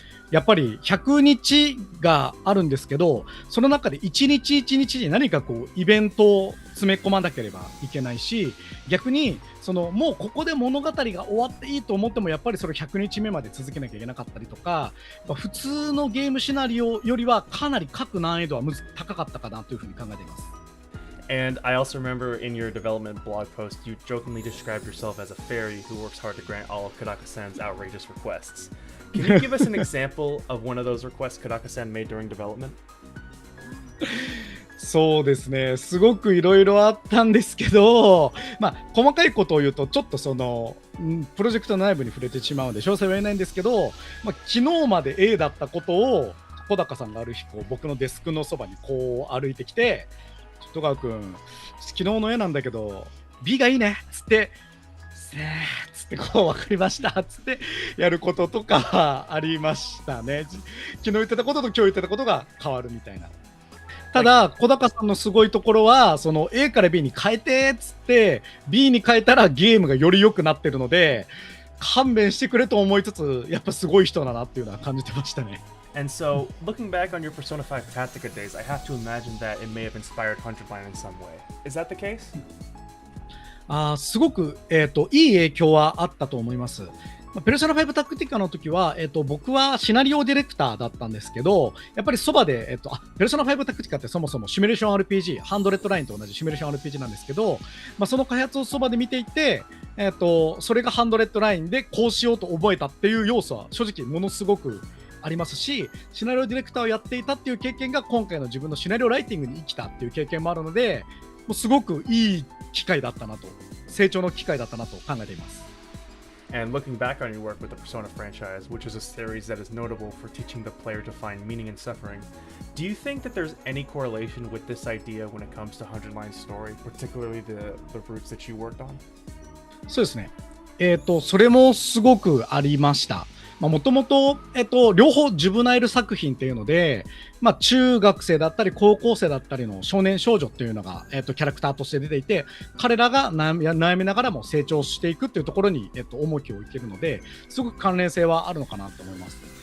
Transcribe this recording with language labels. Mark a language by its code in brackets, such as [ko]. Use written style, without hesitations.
[ja] やっぱり100日があるんですけど、その中で1日1日に何かイベントを詰め込まなければいけないし、逆にもうここで物語が終わっていいと思ってもやっぱりそれ100日目まで続けなきゃいけなかったりとか、普通のゲームシナリオよりはかなり各難易度は高かったかなというふうに考えています。 [en] And I also remember in your development blog post, you jokingly described yourself as a fairy who works hard to grant all of Kodaka-san's outrageous requests. Can you give us an example of one of those requests Kodaka-san made during development? [ja] そうですね、すごくいろいろあったんですけど、細かいことを言うとちょっとプロジェクトの内部に触れてしまうので詳細は言えないんですけど、昨日まで A だったことを小高さんがある日僕のデスクのそばに歩いてきて、戸川君、昨日の絵なんだけど B がいいねっつってつって分かりましたっつってやることとかありましたね。昨日言ってたことと今日言ってたことが変わるみたいな。ただ小高さんのすごいところはその A から B に変えてっつって B に変えたらゲームがより良くなってるので勘弁してくれと思いつつやっぱすごい人だなっていうのは感じてましたね。 [en] And so, looking back on your Persona 5 Tactica days, I have to imagine that it may have inspired Hundredline in some way. Is that the case? [ja] すごく、いい影響はあったと思います。ペルソナ5タクティカの時は、僕はシナリオディレクターだったんですけど、やっぱりそばで、ペルソナ5タクティカってそもそもシミュレーション RPG、ハンドレッドラインと同じシミュレーション RPG なんですけど、その開発をそばで見ていて、それがハンドレッドラインでこうしようと覚えたっていう要素は正直ものすごくありますし、シナリオディレクターをやっていたっていう経験が今回の自分のシナリオライティングに生きたっていう経験もあるので、もうすごくいい機会だったなと、成長の機会だったなと考えています。 [en] And looking back on your work with the Persona franchise, which is a series that is notable for teaching the player to find meaning in suffering, do you think that there's any correlation with this idea when it comes to Hundredline's story, particularly the roots that you worked on? [ja] そうですね。それもすごくありました。もともと、両方ジュブナイル作品っていうので、中学生だったり高校生だったりの少年少女っていうのが、キャラクターとして出ていて、彼らが悩みながらも成長していくっていうところに、重きを置けるので、すごく関連性はあるのかなと思います。